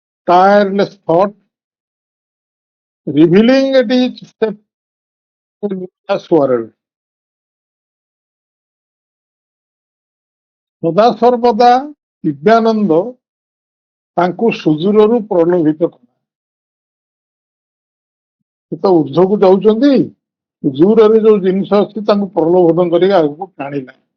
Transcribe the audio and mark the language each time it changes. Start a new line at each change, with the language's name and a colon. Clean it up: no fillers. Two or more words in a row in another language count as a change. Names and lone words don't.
English: tireless thought, revealing at each step a luminous world.
Odia: ସଦାସର୍ବଦା ଦିବ୍ୟାନନ୍ଦ ତାଙ୍କୁ ସୁଦୂରରୁ ପ୍ରଲୋଭିତ କଲା। ସେ ତ ଉର୍ଦ୍ଧ୍ୱକୁ ଯାଉଛନ୍ତି, ଦୂରରେ ଯୋଉ ଜିନିଷ ଅଛି ତାଙ୍କୁ ପ୍ରଲୋଭନ କରିକି ଆଗକୁ ଟାଣିଲା।